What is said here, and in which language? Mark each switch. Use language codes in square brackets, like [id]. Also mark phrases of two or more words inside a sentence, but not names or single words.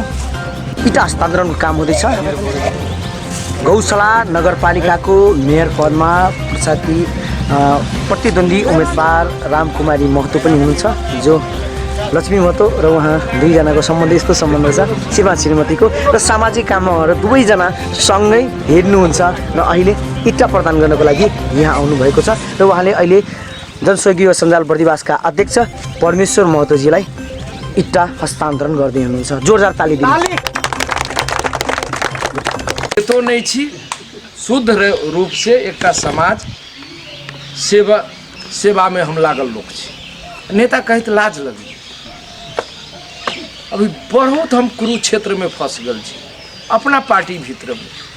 [ne] इँटा हस्तान्तरणको काम हुँदैछ। गौशाला नगरपालिकाको मेयर पदमा प्रतिद्वन्दी उम्मेदवार रामकुमारी महतो पनि हुनुहुन्छ, जो लक्ष्मी महतो र उहाँ दुईजनाको सम्बन्ध यस्तो सम्बन्ध छ श्रीमान श्रीमतीको, र सामाजिक काममा उहाँहरू दुवैजना सँगै हेर्नुहुन्छ र अहिले इट्टा प्रदान गर्नको लागि यहाँ आउनुभएको छ। र उहाँले अहिले जनसहयोगी युवा सञ्जाल बर्दिवासका अध्यक्ष परमेश्वर महतोजीलाई इट्टा हस्तान्तरण गर्दै हुनुहुन्छ। जोरदार ताली दिनु। [mai] तो नहीं छी शुद्ध रूप से एक समाज सेवा में हम लागल लोग छी। नेता कहते लाज लगी, अभी बहुत हम कुरुक्षेत्र में फंस गए छी अपना पार्टी भीतर में।